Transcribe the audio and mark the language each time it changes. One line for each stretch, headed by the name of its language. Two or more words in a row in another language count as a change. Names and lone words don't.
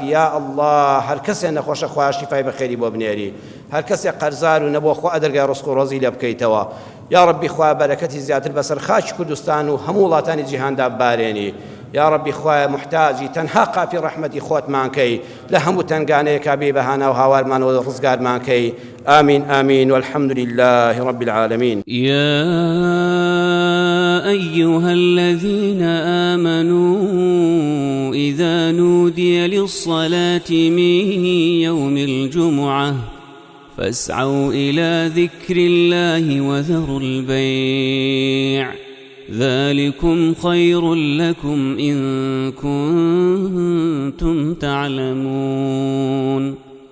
Central Kurdish: یا الله هەر کەسێک نەخۆشە خوا شیفای بەخێری بۆ بنێری هەر کەسێک قەرزار و نەبووە خوا دەرگای ڕزق و ڕۆزی لێ بکەیتەوە یا ڕەبی خوا بەرەکەتی زیاتر بەسەر خاچی کوردستان و هەموو وڵاتانی جیهاندا بارێنی یا ڕەبی خوایە محتاجی تەنها قاپی ڕەحمەتی خۆتمان کەی لە هەموو تەنگانەیەکا بێ بەهانا و هاوارمانەوە ڕزگارمان کەی
Arabic: آمين آمين والحمد لله رب العالمين يا أيها الذين آمنوا إذا نودي للصلاة من يوم الجمعة فاسعوا إلى ذكر الله وذروا البيع ذلكم خير لكم إن كنتم تعلمون